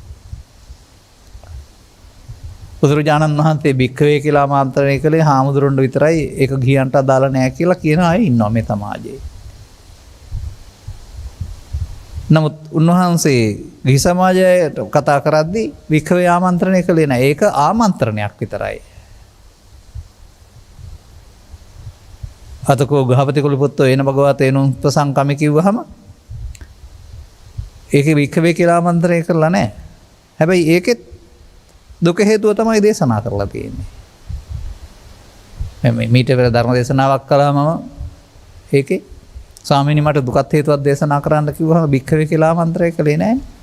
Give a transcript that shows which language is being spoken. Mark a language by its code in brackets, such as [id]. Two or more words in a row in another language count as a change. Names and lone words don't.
[si] බුදුරජාණන් වහන්සේ භික්ඛවේ කියලා ආමන්ත්‍රණය කළේ හාමුදුරන්ට විතරයි ඒක ගිහියන්ට අදාළ නැහැ කියලා කියන අය ඉන්නවා මේ සමාජයේ. නමුත් උන්වහන්සේ ගිහි සමාජයට කතා කරද්දී භික්ඛවේ ආමන්ත්‍රණය කළේ නැහැ. ඒක ආමන්ත්‍රණයක් විතරයි. [pi] අතකෝ ගහපති කුලපුත්තෝ එන භගවත් එනුන් ප්‍රසංකමි [si] කිව්වහම ඒකේ භික්ඛවේ කියලා ආමන්ත්‍රණය කරලා නැහැ. හැබැයි ඒකෙත් දුක හේතුව තමයි දේශනා කරලා තියෙන්නේ. මම මීට පෙර ධර්ම දේශනාවක් කළා මම ඒකේ ස්වාමීනි මට දුකත් හේතුවක් දේශනා කරන්න කිව්වහම භික්ඛවේ කියලා ආමන්ත්‍රණය කළේ නැහැ.